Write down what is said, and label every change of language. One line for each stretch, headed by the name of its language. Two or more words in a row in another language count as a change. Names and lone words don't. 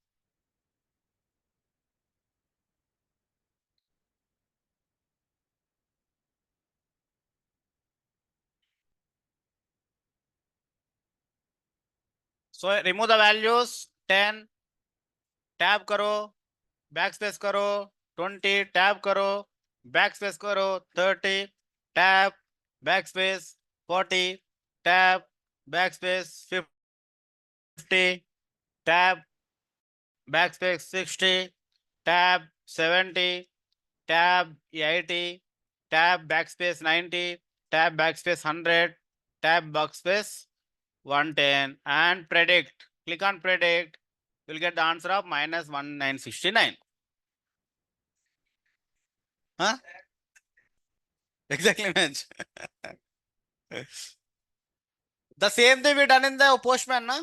English: So remove the values. 10.
Hindi: टैब करो। बैकस्पेस करो। 20. टैब करो. बैकस्पेस करो। 30.
English: Tab. Backspace. 40. Tab. Backspace. 50. Tab. Backspace. 60. Tab. 70. Tab. 80. Tab. Backspace. 90. Tab. Backspace. 100. Tab. Backspace. 110 and predict. Click on predict. You'll get the answer of -1969. Huh? Exactly, match. The same thing we done in the Postman, no?